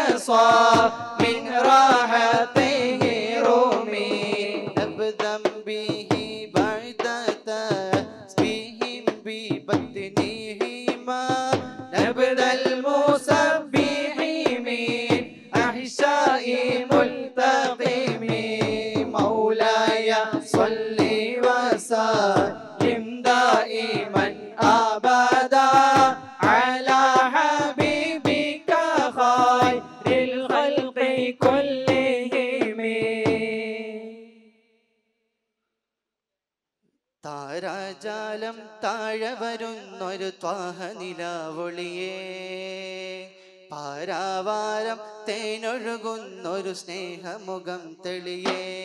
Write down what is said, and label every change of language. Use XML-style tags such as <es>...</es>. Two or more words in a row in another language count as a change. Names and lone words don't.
<ar>من راحته رومي نبذا به بعد تسبيح ببطنهما نبذ المسبح من أحشاء ملتقم مولاي صل وسلم دائما أبدا على حبيبك خير الخلق كلهم.</ar> <ml>താരാജാലം താഴെ വരുന്നൊരു ത്വാഹ നിലാവൊളിയേ പാരാവാരം തേനൊഴുകുന്നൊരു സ്നേഹമുഖം തെളിയേ</ml>